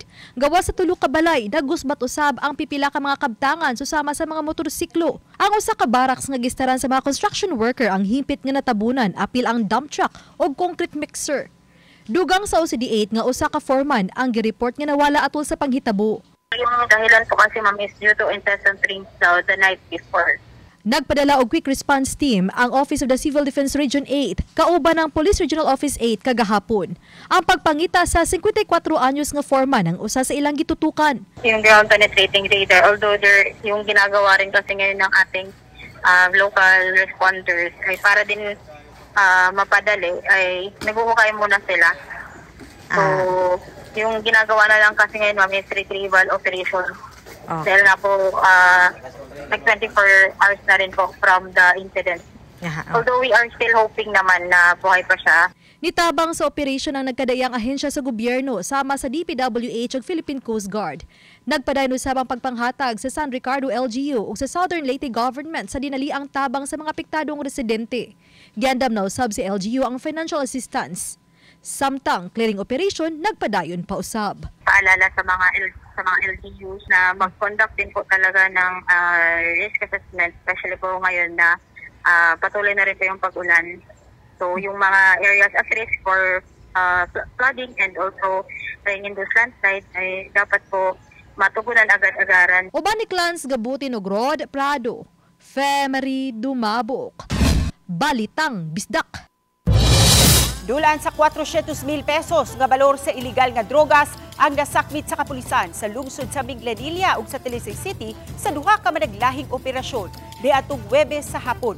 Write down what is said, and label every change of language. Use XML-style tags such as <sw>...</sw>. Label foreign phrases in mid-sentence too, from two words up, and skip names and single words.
<ceb>Gawas sa tulo ka balay, nagusbat usab ang pipila ka mga kabtangan susama sa mga motorsiklo. Ang usa ka barracks nga gistaran sa mga</ceb> <en>construction worker</en> <ceb>ang himpit nga natabunan apil ang</ceb> <en>dump truck</en> <ceb>ug</ceb> <en>concrete mixer.</en> <ceb>Dugang sa OCD8 nga usa ka foreman ang gireport nga nawala atol sa panghitabo.</ceb> <tl>Yung dahilan po kasi ma'am is</tl> <en>due to incessant rains</en> <tl>daw</tl> <en>the night before.</en> <ceb>Nagpadala og quick response team ang Office of the Civil Defense Region 8 kauban ng Police Regional Office 8 kagahapon. Ang pagpangita sa 54 anyos nga foreman ang usa sa ilang gitutukan.</ceb> <tl>Yung</tl> <en>ground penetrating radar,</en> <tl>although yung ginagawa rin kasi ngayon ng ating local responders ay para din mapadali ay naghuhukay muna sila. So, yung ginagawa na lang kasi ngayon ma'am is</tl> <en>retrieval operation.</en> <tl>Dahil na po like 24 hours na rin po</tl> <en>from the incident. Although we are still hoping</en> <tl>naman na buhay pa siya.</tl> <ceb>Nitabang sa operasyon ang nagkadayang ahensya sa gobyerno sama sa DPWH ug Philippine Coast Guard. Nagpadayon usab ang pagpanghatag sa San Ricardo LGU ug sa Southern Leyte Government sa dinaliang tabang sa mga apektadong residente. Giandam na usab si LGU ang financial assistance. Samtang</ceb> <en>clearing operation</en> <ceb>nagpadayon pa usab.</ceb> <tl>Paalala sa mga LGUs na mag-conduct din po talaga ng</tl> <en>risk assessment,</en> <tl>especially po ngayon na patuloy na rin po yung pag-ulan.</tl> <en>So</en> <tl>yung mga</tl> <en>areas at risk for flooding and also rain-induced landslide</en> <tl>ay dapat po matugunan agad-agaran.</tl> <ceb>Uban ni Clans Gabutin ug Rod Prado, Femery Dumabok, Balitang Bisdak. Dulan sa 400,000 pesos nga balor sa iligal nga drogas ang nasakmit sa kapulisan sa lungsod sa Minglanilla ug sa Talisay City sa duha ka managlahing operasyon niadtong Huwebes sa hapon.</ceb>